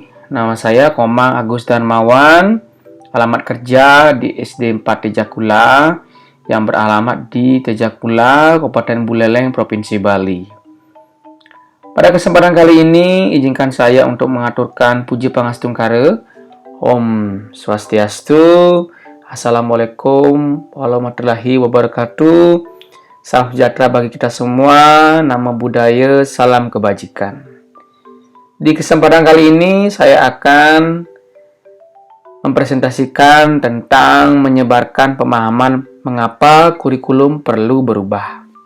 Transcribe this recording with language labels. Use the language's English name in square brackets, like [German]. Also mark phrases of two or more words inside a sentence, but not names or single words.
[Indonesian] Nama saya Komang Agus Darmawan, alamat kerja di SD 4 Tejakula, yang beralamat di Tejakula, Kabupaten Buleleng, Provinsi Bali. Pada kesempatan kali ini, izinkan saya untuk mengaturkan puji pangastungkara. [Balinese] Om Swastiastu, [Arabic] السلام عليكم ورحمة الله وبركاته. [Indonesian] Salam sejahtera bagi kita semua, nama budaya, salam kebajikan. Di kesempatan kali ini saya akan mempresentasikan tentang menyebarkan pemahaman mengapa kurikulum perlu berubah.